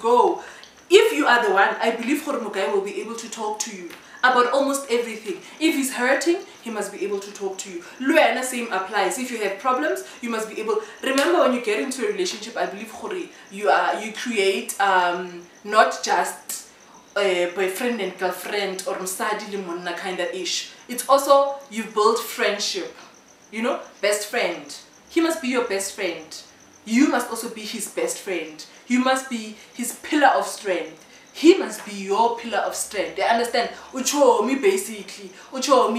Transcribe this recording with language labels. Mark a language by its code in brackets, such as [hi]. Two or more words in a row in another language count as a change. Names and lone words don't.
[en] If you are the one, I believe Mugai will be able to talk to you. about almost everything. If he's hurting, he must be able to talk to you. Luana, same applies. If you have problems, you must be able. Remember, when you get into a relationship, I believe you create not just a boyfriend and girlfriend or [st] msadi le monna [en] kind of ish. It's also you build friendship. You know, best friend. He must be your best friend. You must also be his best friend. You must be his pillar of strength. He must be your pillar of strength. They understand? Uchomi basically. Uchomi.